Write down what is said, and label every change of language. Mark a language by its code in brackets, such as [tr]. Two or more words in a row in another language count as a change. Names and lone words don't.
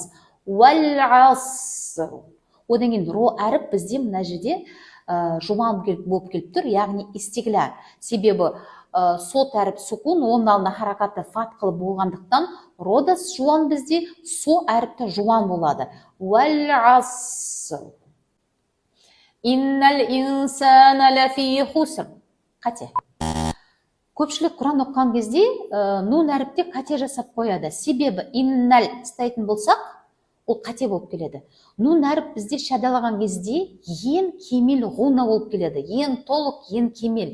[ar] والعصر. [kk] Одан кейін ро әріп бізде мына жерде жуан болып келіп тұр, яғни истигля. Себебі сот әріп сукун, оның алдына харакаты фатқылы болғандықтан ро да жуан бізде, со әріпті жуан болады. [ar] والعصر. إن الإنسان لفي خسر. Қате. [kk] Көпшілік Құран оқыған кезде нун әріпте қате жасап қояды. Себебі иннал істейтін болсақ, ол қате болып келеді. Нун әріп бізде шадалаған кезде ең кемел ғуна болып келеді. Ең толық, ең кемел.